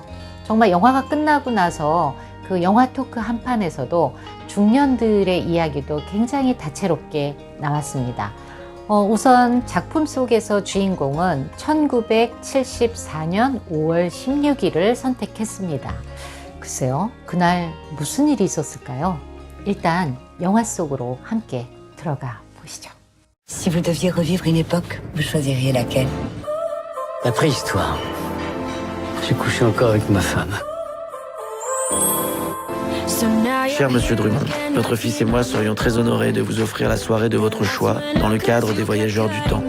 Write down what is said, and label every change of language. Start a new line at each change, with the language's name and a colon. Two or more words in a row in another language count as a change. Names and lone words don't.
Korean: 정말 영화가 끝나고 나서 그 영화 토크 한판에서도 중년들의 이야기도 굉장히 다채롭게 나왔습니다. 우선 작품 속에서 주인공은 1974년 5월 16일을 선택했습니다. 글쎄요, 그날 무슨 일이 있었을까요? 일단 영화 속으로 함께 들어가 보시죠.
French: Si vous deviez revivre une époque, vous choisiriez laquelle? La préhistoire. J'ai couché encore avec ma femme. Cher Monsieur Drummond, notre fils et moi serions très honorés de vous offrir la soirée de votre choix dans le cadre des Voyageurs du Temps.